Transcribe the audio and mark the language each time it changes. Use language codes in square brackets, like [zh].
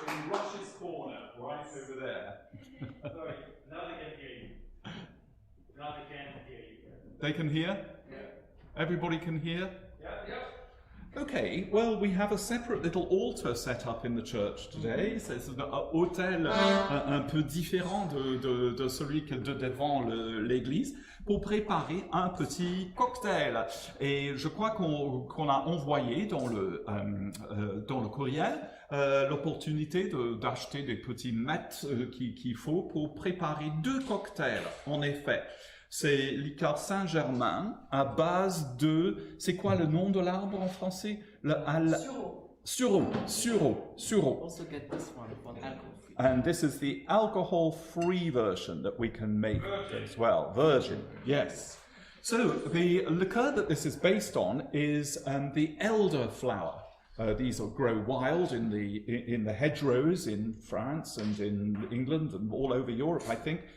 [en] largest corner, right over there. Sorry, now they can hear you. Now they can hear you. They can hear? Everybody can hear? Yeah. Okay, well, we have a separate little altar set up in the church today. [fr] C'est un autel un peu différent de celui que devant l'église pour préparer un petit cocktail. Et je crois qu'on a envoyé dans le courriel l'opportunité d'acheter des petits mets qu'il faut pour préparer 2 cocktails, en effet. C'est liqueur Saint-Germain à base de... C'est quoi le nom de l'arbre en français? Sureau. [en] Also get this one for alcohol free. And this is the alcohol-free version that we can make as well. Virgin, yes. So the liqueur that this is based on is the elderflower. These grow wild in the hedgerows in France and in England and all over Europe, I think.